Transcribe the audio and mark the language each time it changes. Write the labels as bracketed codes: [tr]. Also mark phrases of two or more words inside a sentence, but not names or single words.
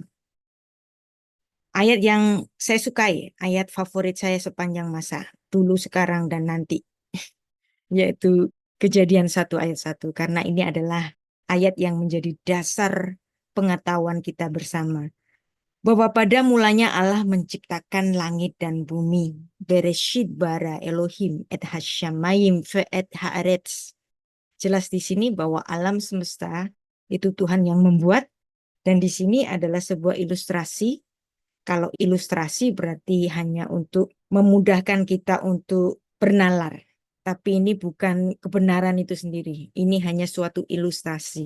[id] Ayat yang saya sukai, ayat favorit saya sepanjang masa, dulu, sekarang, dan nanti, yaitu Kejadian 1 ayat 1. Karena ini adalah ayat yang menjadi dasar pengetahuan kita bersama. Bahwa pada mulanya Allah menciptakan langit dan bumi. [he] בראשית ברא אלהים את השמים ואת הארץ. [id] Jelas di sini bahwa alam semesta itu Tuhan yang membuat. Dan di sini adalah sebuah ilustrasi. Kalau ilustrasi berarti hanya untuk memudahkan kita untuk bernalar. Tapi ini bukan kebenaran itu sendiri. Ini hanya suatu ilustrasi.